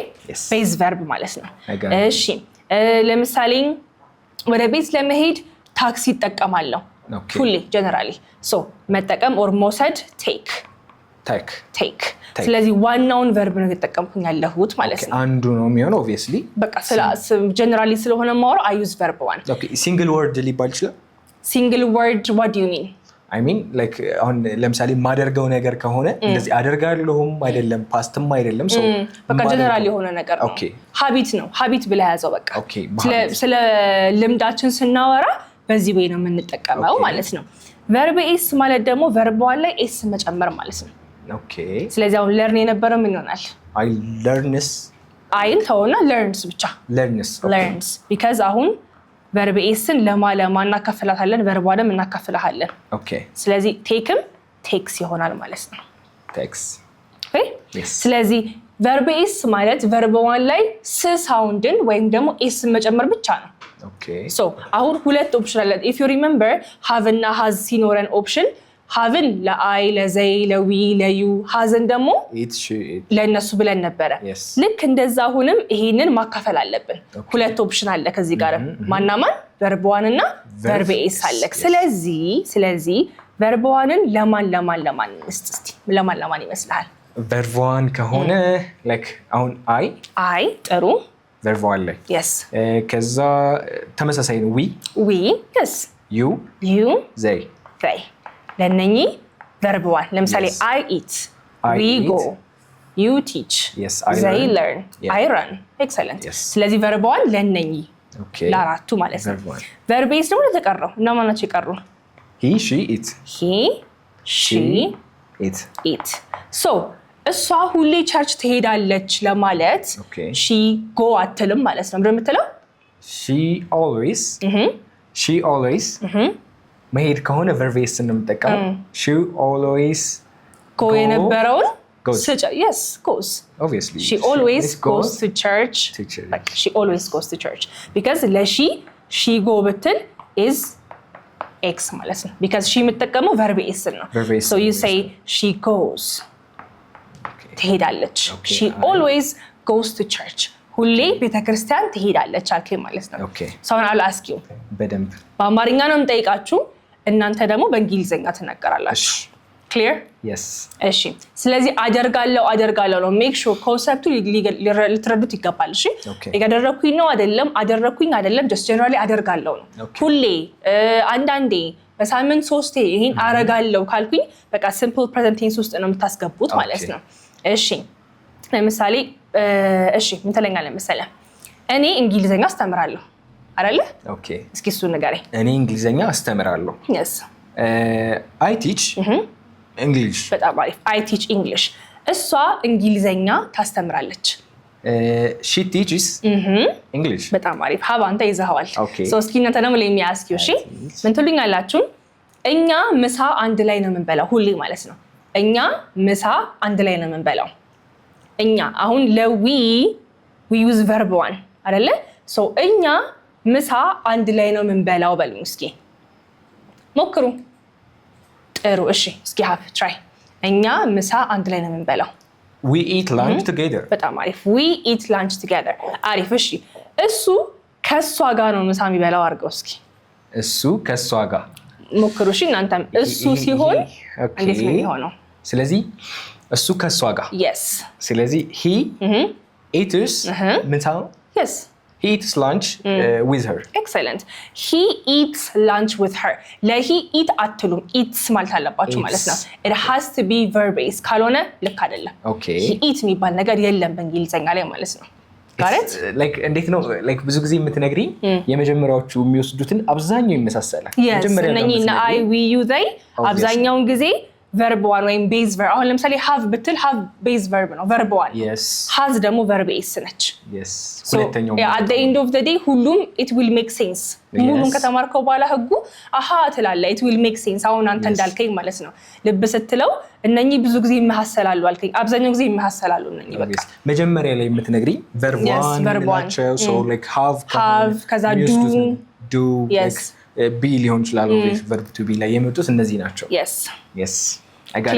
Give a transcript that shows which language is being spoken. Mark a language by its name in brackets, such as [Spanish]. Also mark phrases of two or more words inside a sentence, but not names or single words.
[English] yes base verb [Amharic] ማለት ነው እሺ ለምሳሌ ወደ ቤት ለመሄድ ታክሲ ተጠቀማለሁ ሁሌ [English] generally so [Amharic] መጠቀም or መውሰድ take ስለዚህ ዋናውን verb ነው የተጠቀምኩኝ ያለሁት ማለት ነው አንዱ ነው የሚሆነው [English] obviously [Amharic] በቃ generally ስለሆነ ማወራ [English] I use verb 1 okay single word [Amharic] ሊባል ይችላል [English] single word what do you mean I mean like [Amharic] አሁን ለምሳሌ ማደርገው ነገር ከሆነ እንደዚህ አደርጋለሁም አይደለም ፓስትም አይደለም so በቃ generally የሆነ ነገር ነው habit ብለ ያዘው በቃ ስለ ልምዳችን ስናወራ በዚህ ወይ ነው የምንጠቀመው ማለት ነው [English] verb s [Amharic] ማለት ደግሞ [English] verb 1 [Amharic] ላይ s መጨመር ማለት ነው [English] okay [Amharic] ስለዚህ አሁን learn የነበረው ምን ይሆናል [English] I learns [Amharic] ተውና learns ብቻ learns because አሁን [English] verb sን [Amharic] ለማ እናካፍላታለን [English] verb 1 [Amharic] እናካፍላታለን [English] okay [Amharic] ስለዚህ takeም takes ይሆናል ማለት ነው [English] takes okay yes [Amharic] ስለዚህ [English] verb s [Amharic] ማለት [English] verb 1 [Amharic] ላይ s ሳውንድን ወይም ደግሞ s መጨመር ብቻ ነው [English] okay [Amharic] so አሁን ሁለት ኦፕሽን አለ [English] if you remember [Amharic] have እና has ሲኖረን ኦፕሽን haveን ለአይ ለዘይ ለዊ ለዩ hazen ደግሞ ለነሱ ብለን ነበር ልክ እንደዛ አሁንም ይሄንን ማካፈል አለብን ሁለት ኦፕሽን አለ ከዚህ ጋር ማናማን [English] verb 1 [Amharic] እና [English] verb s [Amharic] አለ ስለዚህ [English] verb 1ን [Amharic] ለማን እስቲ ለማን ይመስላል [English] verb 1 [Amharic] ከሆነ like አሁን አይ ጥሩ [English] verb 1 [Amharic] ላይ [English] yes [Amharic] ከዛ ተመሳሳይ ነው [English] we yes you they [Amharic] ለነኚህ [English] verb 1 [Amharic] ለምሳሌ [English] I eat we go you teach they learn I run [Amharic] excellent ስለዚህ [English] verb 1 [Amharic] ለነኚህ ለአራቱ ማለት ነው [English] verb s [Amharic] ደግሞ ለተቀረው እና ማናቸው ይቀሩ [English] he she it eat so [Amharic] እሷ ሁሌ ቸርች ትሄዳለች ለማለት [English] she go [Amharic] አትልም ማለት ነው እንደምትለው [English] she always [Amharic] መሄድ ከሆነ [English] verb base [Amharic] እንጠቀም [English] she always [Amharic] go የነበረውን [English] yes goes obviously she always goes to church like she always goes to church because she go [Amharic] ብትል [English] is x [Amharic] ማለት ነው [English] because she [Amharic] የምትጠቀመው verb base ነው [English] so you say she goes [Amharic] ትሄዳለች [English] she always goes to church [Amharic] ሁሌ ቤተክርስቲያን ትሄዳለች አልከኝ ማለት ነው [English] so I'll ask you [Amharic] በደንብ በአማርኛ ነው የምጠይቃችሁ እናንተ ደግሞ በእንግሊዘኛ ትናገራላችሁ clear [English] yes [Amharic] እሺ ስለዚህ አደርጋለሁ ነው [English] make sure [Amharic] ኮንሰፕቱ ልትረዱት ይገባል እሺ ያደረኩኝ ነው አይደለም [English] just generally [Amharic] አደርጋለሁ ነው ሁሌ አንዳንዴ በሳምንት 3 ይሄን አረጋለሁ ካልኩኝ በቃ [English] simple present tense [Amharic] ውስጥ ነው የምታስገቡት ማለት ነው እሺ ለምሳሌ እሺ ምን ትለኛለህ መሰለህ እኔ እንግሊዘኛ አስተምራለሁ አይደለ ኦኬ እስኪ እሱ ንገረኝ እኔ እንግሊዘኛ አስተምራለሁ [English] yes I teach English [Amharic] በጣም አሪፍ [English] I teach English [Amharic] እሷ እንግሊዘኛ ታስተምራለች [English] she teaches English [Amharic] በጣም አሪፍ ሀብ አንተ ይዘኸዋል so እስኪ እናንተ ደግሞ [English] let me ask you [Amharic] እሺ ምን ትሉኛላችሁ እኛ ምሳ አንድ ላይ ነው የምንበላው ሁሌ ማለት ነው እኛ ምሳ አንድ ላይ ነው የምንበላው እኛ አሁን [English] we use verb one [Amharic] አይደለ so እኛ ምሳ አንድ ላይ ነው የምንበላው በሉኝ እስኪ ሞክሩ ጥሩ እሺ እስኪ try እኛ ምሳ አንድ ላይ ነው የምንበላው [English] we eat lunch together [Amharic] በጣም አሪፍ [English] we eat lunch together [Amharic] አሪፍ እሺ እሱ ከሷ ጋር ነው ምሳ የሚበላው አድርገው እስኪ እሱ ከሷ ጋር ሞክሩ እሺ እናንተም እሱ ሲሆን እንዴት ነው የሚሆነው ስለዚህ እሱ ከሷ ጋር [English] yes [Amharic] ስለዚህ [English] he eats ምሳ yes he eats lunch with her excellent he eats lunch with her he eat [Amharic] አትሉም [English] eats [Amharic] ማለት አለባችሁ ማለት ነው [English] it has to be verb base [Amharic] ካልሆነ ልክ አይደለም [English] okay he eat [Amharic] የሚባል ነገር የለም በእንግሊዘኛ ላይ ማለት ነው ጋረት like እንዴት ነው like ብዙ ጊዜ የምትነግሪኝ የመጀመሪያዎቹ የሚወስዱትን አብዛኛው ይመሳሰላል የመጀመሪያውና [English] I we you they [Amharic] አብዛኛውን ጊዜ [English] verb one [Amharic] ወይም [English] base verb [Amharic] አሁን ለምሳሌ have ብትል have [English] base verb [Amharic] ነው [English] verb one yes [Amharic] has ደግሞ [English] verb base [Amharic] ነች [English] yes [Amharic] ሁለተኛው [English] at the end of the day [Amharic] ሁሉም [English] it will make sense [Amharic] ሙሉን ከተማርከው በኋላ ህጉ አሃ ትላለህ [English] it will make sense [Amharic] አሁን አንተ እንዳልከኝ ማለት ነው ልብ ስትለው እነኚህ ብዙ ጊዜ ይመሐሰላሉ አልከኝ አብዛኛው ጊዜ ይመሐሰላሉ እነኚህ በቃ መጀመሪያ ላይ የምትነግሪኝ [English] verb one so like have [Amharic] ከዛ [English] do like be ሊሆን ይችላል verb to be [Amharic] ላይ የመጡት እነዚህ ናቸው [English] yes I got